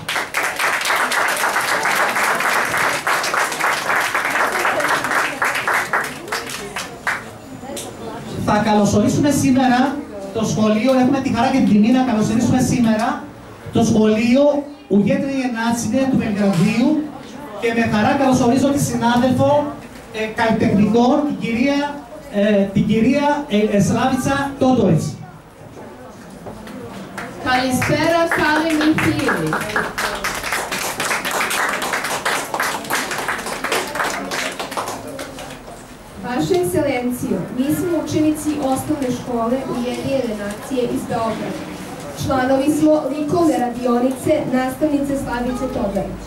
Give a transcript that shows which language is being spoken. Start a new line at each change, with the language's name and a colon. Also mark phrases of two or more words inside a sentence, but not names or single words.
Greek: Θα καλωσορίσουμε σήμερα το σχολείο, έχουμε τη χαρά και την τιμή να καλωσορίσουμε σήμερα το σχολείο Ουγέτρινη Γενάτσινε του Βελιγραδίου και με χαρά καλωσορίζω τη συνάδελφο καλλιτεχνικών, την κυρία Σλάβιτσα Τότορης. Καλησπέρα, καλή φίλοι.
Serbian: Vaša ekscelencijo, mi smo učenici osnovne škole Ujedinjene nacije iz Beograda. Članovi smo likovne radionice nastavnice Slavice Todorić.